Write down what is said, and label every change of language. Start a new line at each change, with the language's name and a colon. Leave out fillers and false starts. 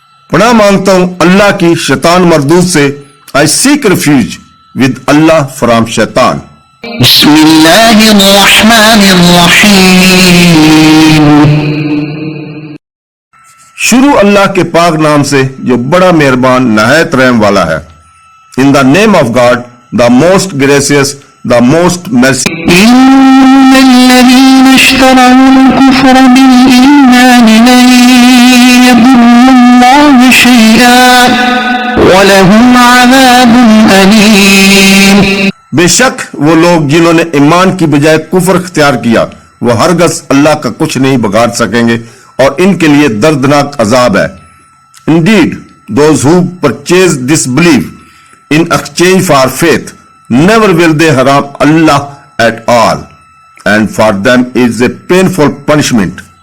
Urdu: پناہ مانگتا ہوں اللہ کی شیطان مردود سے.
English: I seek refuge with Allah from shaitan.
Arabic: بسم اللہ الرحمن الرحیم.
Urdu: شروع اللہ کے پاک نام سے جو بڑا مہربان نہایت رحم والا ہے.
English: In the name of God, the most gracious, the most merciful.
Arabic: إن الذين اشتروا الكفر بالإيمان لن يضروا الله شيئا وَلَهُمْ عَذَابٌ أَلِيمٌ.
Urdu: بے شک وہ لوگ جنہوں نے ایمان کی بجائے کفر اختیار کیا وہ ہرگز اللہ کا کچھ نہیں بگاڑ سکیں گے اور ان کے لیے دردناک عذاب ہے.
English: Indeed, those who purchase disbelief in exchange for faith, never will they harm Allah at all, and for them is a painful punishment.